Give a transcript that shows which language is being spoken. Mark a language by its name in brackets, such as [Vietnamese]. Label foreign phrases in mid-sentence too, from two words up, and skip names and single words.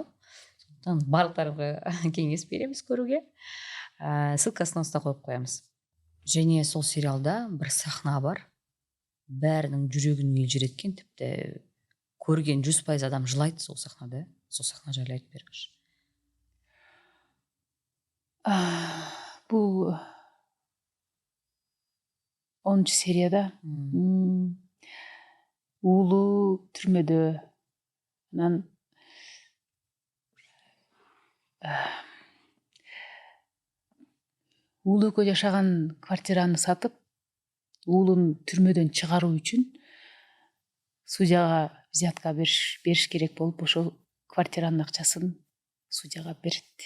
[Kazakh] Сондықтан барлықтарыңызға кеңес береміз көруге. Ссылкасын осында қойып қоямыз. Және сол сериалда бір сахна бар, бәрінің жүрегін елжіреткен, тіпті көрген 100% адам жылайды сол сахнада. Сол сахна жайлы айтып беріңізші. [Kyrgyz] Бул 10 серияда уулу түрмөдө, анан уулу экөө жашаган квартираны сатып, уулун түрмөдөн чыгаруу үчүн судьяга взятка бериш керек болуп, ошол квартиранын акчасын судьяга берет.